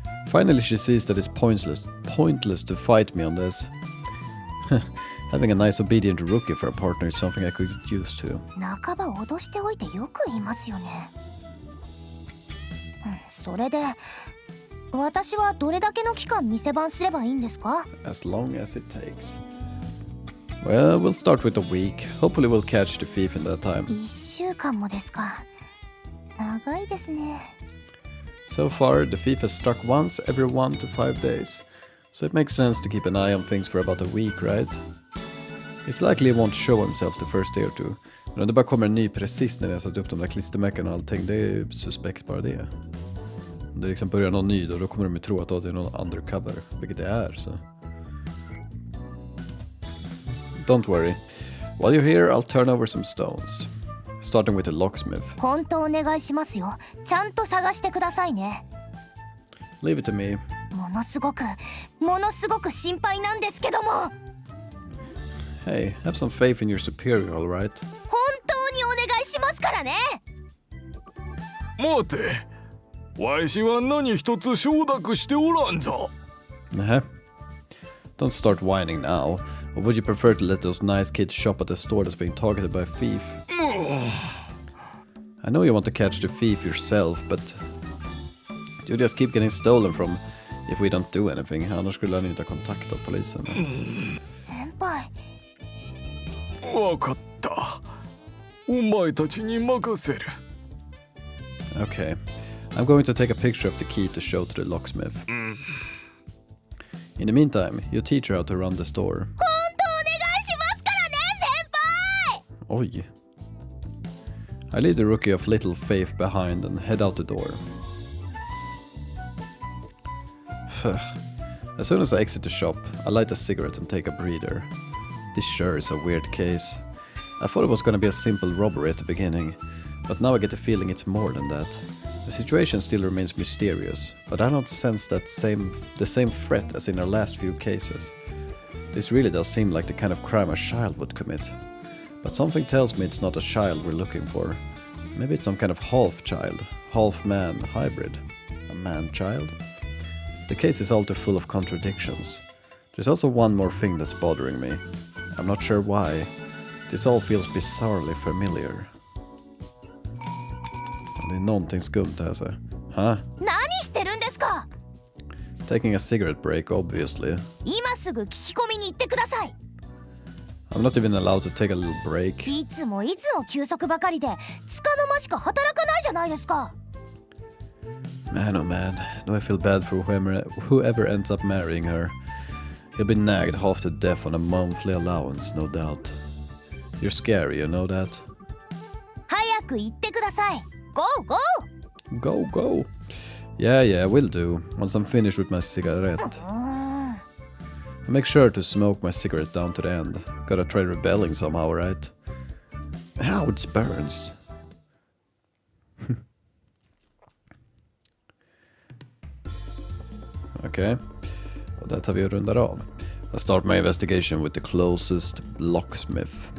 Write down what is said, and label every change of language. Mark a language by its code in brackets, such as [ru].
[en] Finally she sees that it's pointless to fight me on this. Having a nice obedient rookie for a partner is something I could get used to. [ja] 半ば脅しておいてよく言いますよね。それで、私はどれだけの期間店番すればいいんですか？ [en] As long as it takes. Well, we'll start with a week. Hopefully we'll catch the thief in that time. [ja] 1週間もですか。長いですね。 [en] So far, the thief has struck once every 1 to 5 days. So it makes sense to keep an eye on things for about a week, right? It's likely he won't show himself the first day or two. [sv] Men om det bara kommer en ny precis när jag satt upp de där klistermärken och allting, det är ju suspekt bara det. Om det liksom börjar någon ny då kommer de ju tro att det är någon undercover, vilket det är, så... [en] Don't worry. While you're here, I'll turn over some stones. Starting with the locksmith. [ja] 本当お願いしますよ。ちゃんと探してくださいね。 [en] Leave it to me. [ja] ものすごく心配なんですけども。 [en] Hey, have some faith in your superior, alright? [ja] 本当にお願いしますからね。待て、わしは何一つ承諾しておらんぞ。 [en] Don't start whining now. Or would you prefer to let those nice kids shop at the store that's being targeted by a thief? I know you want to catch the thief yourself, but you just keep getting stolen from if we don't do anything. [sv] Annars skulle han inte ha kontaktat polisen. [ja] 先輩。わかった。お前たちに任せる。 [en] Okay. I'm going to take a picture of the key to show to the locksmith. In the meantime, you teach her how to run the store. [ja] 本当お願いしますからね、先輩。 Oj. [en] I leave the rookie of little faith behind and head out the door. As soon as I exit the shop, I light a cigarette and take a breather. This sure is a weird case. I thought it was gonna be a simple robbery at the beginning, but now I get the feeling it's more than that. The situation still remains mysterious, but I don't sense the same threat as in our last few cases. This really does seem like the kind of crime a child would commit. But something tells me it's not a child we're looking for. Maybe it's some kind of half-child, half-man hybrid. A man-child? The case is all too full of contradictions. There's also one more thing that's bothering me. I'm not sure why. This all feels bizarrely familiar. [sv] Det är någonting skumt här så. Huh? [ja] 何してるんですか。 [en] Taking a cigarette break, obviously. [ja] 今すぐ聞き込みに行ってください。 [en] I'm not even allowed to take a little break. [ja] いつも休息ばかりでつかの間しか働かないじゃないですか。 [en] Man, oh man, do I feel bad for whoever ends up marrying her. He'll be nagged half to death on a monthly allowance, no doubt. You're scary, you know that? [ja] 早く行ってください。 [en] Go, go! Go, go! Yeah, will do, once I'm finished with my cigarette. I make sure to smoke my cigarette down to the end. Gotta try rebelling somehow, right? Ow, it burns. [sv] Okay, och där tar vi och rundar av. [en] I start my investigation with the closest locksmith.